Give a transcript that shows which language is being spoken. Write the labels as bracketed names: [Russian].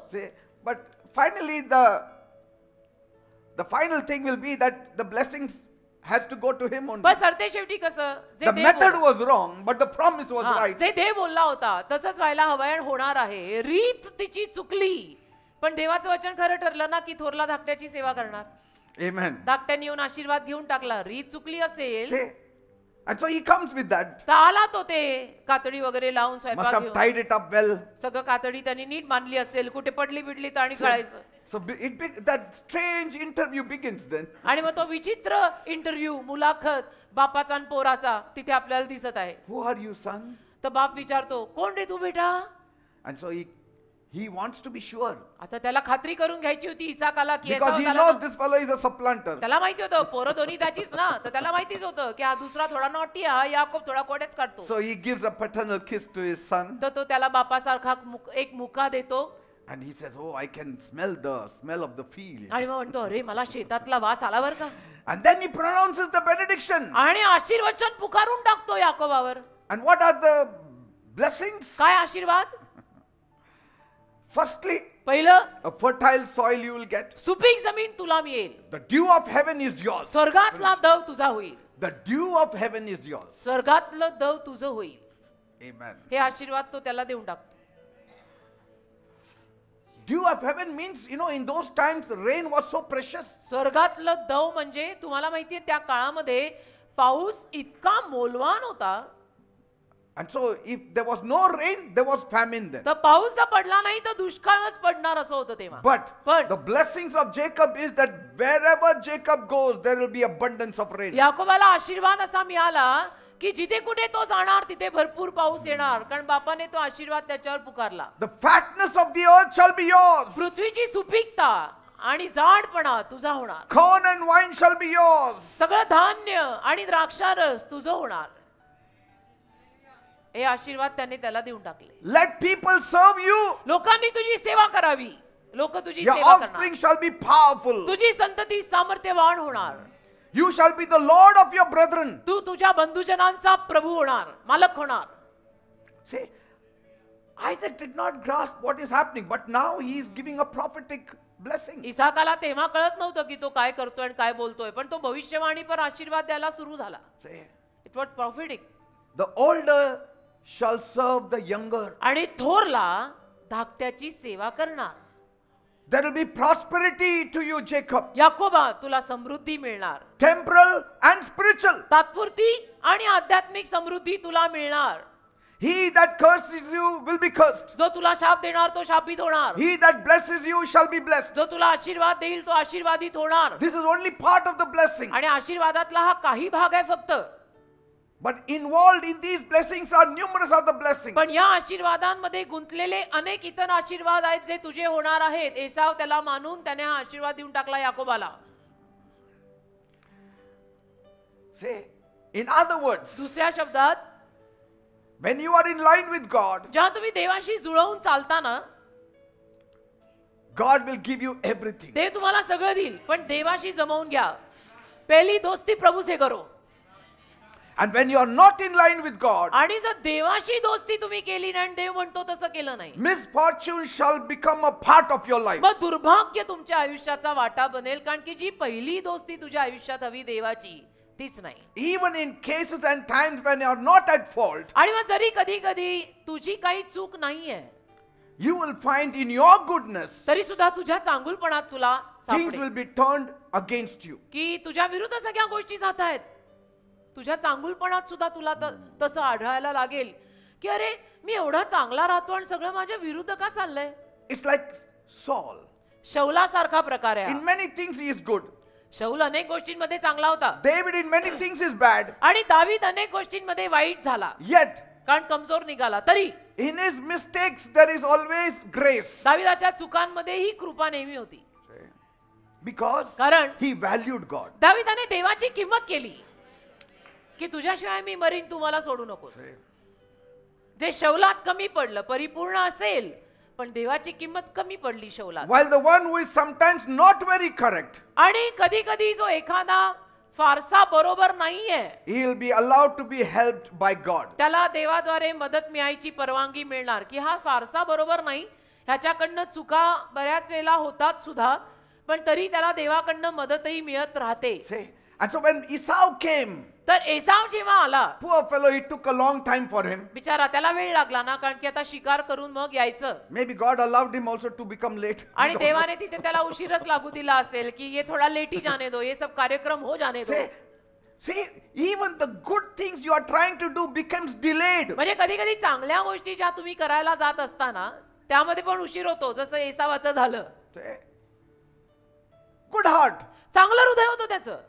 [English] See, but finally the final thing will be that the blessings has to go to him only. [Marathi] बस सरते शेवटी कसं जे [English] The [Marathi] Dev [English] method [Marathi] बोलला- [English] was wrong, but the promise was [Marathi] हा, [English] right. [Marathi] जे देव बोलला होता तसंच व्हायला हवंय आणि होणार आहे. रीत तिची चुकली, पण देवाचं वचन खरं ठरलं ना की थोरला धाकट्याची सेवा करणार. [English] Amen. [Marathi] धाकट्याने येऊन आशीर्वाद घेऊन टाकला. रीत चुकली असेल [English] See, and so he comes with that. [Marathi] तर आला तो ते कातडी वगैरे लावून [English] Must [Marathi] स्वयंपाक [English] have [Marathi] घेऊन. [English] tied it up well. [Marathi] सगळं कातडी त्यांनी नीट मानली असेल, कुठे पडली बिडली तर आणि कळायचं. [English] So that strange interview begins then. [Marathi] आणि मग तो विचित्र इंटरव्ह्यू, मुलाखत बापाचा आणि पोराचा तिथे आपल्याला दिसत आहे. [English] Who are you, son? [Marathi] तर बाप विचारतो, कोण रे तू बेटा? [English] And so he wants to be sure. [Marathi] आता त्याला खात्री करून घ्यायची होती इसाकाला की [English] Because he [Marathi] एसावाला. [English] knows this fellow is a supplanter. [Marathi] त्याला माहिती होतं पोरं दोन्ही त्याचीच ना, तर त्याला माहितीच होतं की हा दुसरा थोडा नॉटी आहे, हा याकोब थोडा कोड्याच काढतो. [English] So he gives a paternal kiss to his son. [Marathi] तर तो त्याला बापासारखा एक मुका देतो [English] And he says, oh, I can smell the smell of the field. [Marathi] आणि मग म्हणतो, अरे मला शेतातला वास आला बर का. [English] And then he pronounces the benediction. [Marathi] आणि आशीर्वचन पुकारून टाकतो याकोबावर. [English] And what are the blessings? [Marathi] काय आशीर्वाद? [English] Firstly, [Marathi] पहिलं, [English] a fertile soil you will get. [Marathi] सुपीक जमीन तुला मिळेल. [English] The dew of heaven is yours. [Marathi] स्वर्गातला दव तुझा होईल. [English] The dew of heaven is yours. [Marathi] स्वर्गातलं दव तुझं होईल. [English] Amen. [Marathi] हे आशीर्वाद तो त्याला देऊन टाकतो. [English] Dew of heaven means, you know, in those times the rain was so precious. [Marathi] स्वर्गातलं दव म्हणजे तुम्हाला माहितीये त्या काळामध्ये पाऊस इतका मौल्यवान होता. [English] And so if there was no rain, there was famine then. [Marathi] तर पाऊस जर पडला नाही तर दुष्काळच पडणार असं होतं तेव्हा. [English] But the blessings of Jacob is that wherever Jacob goes, there will be abundance of rain. [Marathi] याकोबाला आशीर्वाद असा मिळाला की जिथे कुठे तो जाणार तिथे भरपूर पाऊस येणार, कारण बापाने तो आशीर्वाद त्याच्यावर पुकारला. [English] The fatness of the earth shall be yours. [Marathi] पृथ्वीची सुपीकता आणि जाडपणा तुझा होणार. [English] Corn and wine shall be yours. [Marathi] सगळं धान्य आणि द्राक्षारस तुझं होणार. हे आशीर्वाद त्याने त्याला देऊन टाकले. [English] Let people serve you. [Marathi] लोकांनी तुझी सेवा करावी. लोक तुझी [English] Your [Marathi] सेवा [English] offspring [Marathi] करणार. [English] shall be powerful. [Marathi] तुझी संतती सामर्थ्यवान होणार. [English] You shall be the Lord of your brethren. [Marathi] तू तुझ्या बंधुजनांचा प्रभू होणार, मालक होणार. [English] See, Isaac did not grasp what is happening, but now he is giving a prophetic blessing. [Marathi] इसाकाला तेव्हा कळत नव्हतं की तो काय करतोय आणि काय बोलतोय, पण तो भविष्यवाणी पर आशीर्वाद द्यायला सुरू झाला. [English] See, it was prophetic. the older shall serve the younger. [Marathi] आणि थोरला धाकट्याची सेवा करणार. [English] There will be prosperity to you, Jacob. [Marathi] याकोबा तुला समृद्धी मिळणार. [English] Temporal and spiritual. [Marathi] तात्पुरती आणि आध्यात्मिक समृद्धी तुला मिळणार. [English] He that curses you will be cursed. [Marathi] जो तुला शाप देणार तो शापित होणार. [English] He that blesses you shall be blessed. [Marathi] जो तुला आशीर्वाद देईल तो आशीर्वादित होणार. [English] This is only part of the blessing. [Marathi] आणि आशीर्वादातला हा काही भाग आहे फक्त. [English] But involved in these blessings are numerous other blessings. [Marathi] पण या आशीर्वादांमध्ये गुंतलेले अनेक इतर आशीर्वाद आहेत जे तुझे होणार आहेत. एसाव त्याला मानून त्याने हा आशीर्वाद देऊन टाकला याकोबाला. [English] Say, in other words, [Marathi] दुसऱ्या शब्दात, [English] when you are in line with God, [Marathi] जेव्हा तुम्ही देवाशी जुळवून चालता ना, [English] God will give you everything. [Marathi] देव तुम्हाला सगळं देईल, पण देवाशी जमवून घ्या. [Hindi] पहिली दोस्ती प्रभू से करो. [English] And when you are not in line with God, [Marathi] आणि जर देवाशी दोस्ती तुम्ही केली नाही आणि देव म्हणतो तसं केलं नाही, [English] misfortune shall become a part of your life. [Marathi] मग दुर्भाग्य तुमच्या आयुष्याचा वाटा बनेल, कारण की जी पहिली दोस्ती तुझ्या आयुष्यात हवी देवाची तीच नाही. [English] Even in cases and times when you are not at fault, [Marathi] आणि मग जरी कधी कधी तुझी काही चूक नाहीये, [English] you will find in your goodness [Marathi] तरी सुद्धा तुझ्या चांगुलपणात तुला [English] things [Marathi] सापडेल [English] will be turned against you. [Marathi] की तुझ्या विरुद्ध सगळ्या गोष्टी जात आहेत. तुझ्या चांगुलपणात सुद्धा तुला तसं आढळायला लागेल की अरे मी एवढा चांगला राहतो आणि सगळं माझ्या विरुद्ध का चाललंय. [English] It's like Saul. [Marathi] शौलासारखा प्रकार आहे. [English] In many things he is good. [Marathi] शौल अनेक गोष्टींमध्ये चांगला होता [English] David in many things is bad. [Marathi] आणि दावीद अनेक गोष्टींमध्ये वाईट झाला, [English] Yet, [Marathi] कारण कमजोर निघाला. तरी [English] in his mistakes there is always grace. [Marathi] दाविदाच्या चुकांमध्ये ही कृपा नेहमी होती, [English] Because [Marathi] कारण [English] he valued God. [Marathi] दाविदाने देवाची किंमत केली की तुझ्याशिवाय मी मरीन, तू मला सोडू नकोस. जे शौलात कमी पडलं परिपूर्ण असेल, पण देवाची किंमत कमी पडली शौलात. [English] While the one who is sometimes not very correct, [Marathi] आणि कधी कधी जो एखादा फारसा बरोबर नाहीये, [English] he will be allowed to be helped by God. [Marathi] त्याला देवाद्वारे मदत मिळायची परवानगी मिळणार की हा फारसा बरोबर नाही, ह्याच्याकडनं चुका बऱ्याच वेळेला होतात सुद्धा, पण तरी त्याला देवाकडनं मदतही मिळत राहते. [English] See? And so when Esau came, [Marathi] तर एसाव जेव्हा आला, [English] poor fellow, it took a long time for him. [Marathi] बिचारा त्याला वेळ लागला ना, कारण की आता शिकार करून मग यायचं. [English] Maybe God allowed him also to become late. [Marathi] आणि देवाने तिथे त्याला उशीरच लागू दिला असेल की [Hindi] ये थोडा लेट ही जाने दो, [Marathi] ये सब कार्यक्रम हो जाने दो. [English] See, even the good things you are trying to do becomes delayed. [Marathi] म्हणजे कधी कधी चांगल्या गोष्टी ज्या तुम्ही करायला जात असताना त्यामध्ये पण उशीर होतो, जसं एसावाचं झालं. [English] See? Good heart. [Marathi] चांगलं हृदय होतं त्याचं